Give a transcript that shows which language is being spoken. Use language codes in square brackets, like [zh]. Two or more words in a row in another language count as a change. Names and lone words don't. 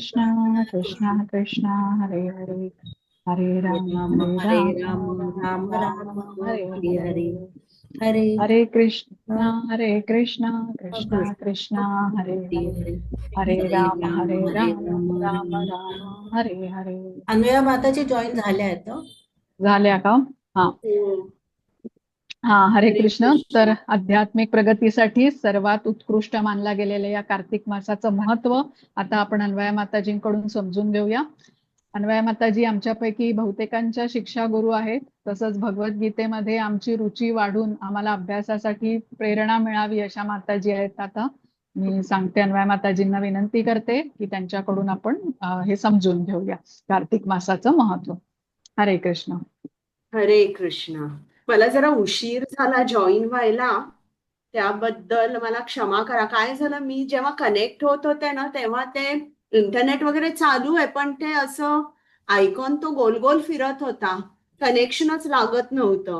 [mr] कृष्णा कृष्णा कृष्णा हरे हरे हरे हरे राम राम राम राम राम राम हरे हरे हरे हरे हरे हरे कृष्णा कृष्ण कृष्णा कृष्णा कृष्णा हरे हरे हरे हरे हरे हरे राम राम राम राम राम हरे हरे अन्वया माताजी जॉईन झाल्या आहेत हं? झाल्या का? हा हा. हरे हरे कृष्ण. तर कृष्ण आध्यात्मिक प्रगतीसाठी सर्वात उत्कृष्ट मानला गेलेल्या या कार्तिक मासाचं महत्व आता आपण अन्वया माताजींकडून समजून घेऊया. अन्वया माताजी आमच्यापैकी बहुतेकांच्या शिक्षा गुरु आहेत. तसंच भगवद्गीतेमध्ये आमची रुची वाढून आम्हाला अभ्यासासाठी प्रेरणा मिळावी अशा माताजी आहेत. आता मी सांगते, अन्वया माताजींना विनंती करते की त्यांच्याकडून आपण हे समजून घेऊया कार्तिक मासाचं महत्व. हरे कृष्ण. हरे कृष्ण. मला जरा उशीर झाला जॉईन व्हायला, त्याबद्दल मला क्षमा करा. काय झालं, मी जेव्हा कनेक्ट होत होते ना तेव्हा ते इंटरनेट वगैरे चालू आहे, पण ते असं आयकॉन तो गोल गोल फिरत होता, कनेक्शनच लागत नव्हतं.